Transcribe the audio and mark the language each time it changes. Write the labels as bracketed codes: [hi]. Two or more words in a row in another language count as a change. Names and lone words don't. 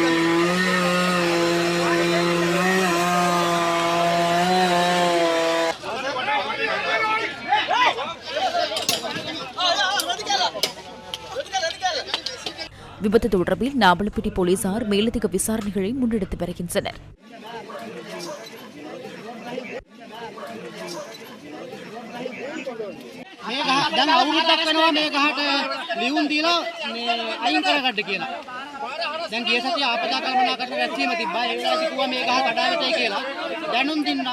[ta] விபத்து தொடர்பில் நாவலப்பிட்டி போலீசார் மேலதிக விசாரணைகளை முன்னெடுத்து வருகின்றனர். [si] දැන් ගිය සතිය ආපදා කල්පනා කරන රැස්වීම තිබ්බා. ඒ වෙලාවේ කිව්වා මේ ගහ කඩාවැටේ කියලා. දැනුම් දුන්නා.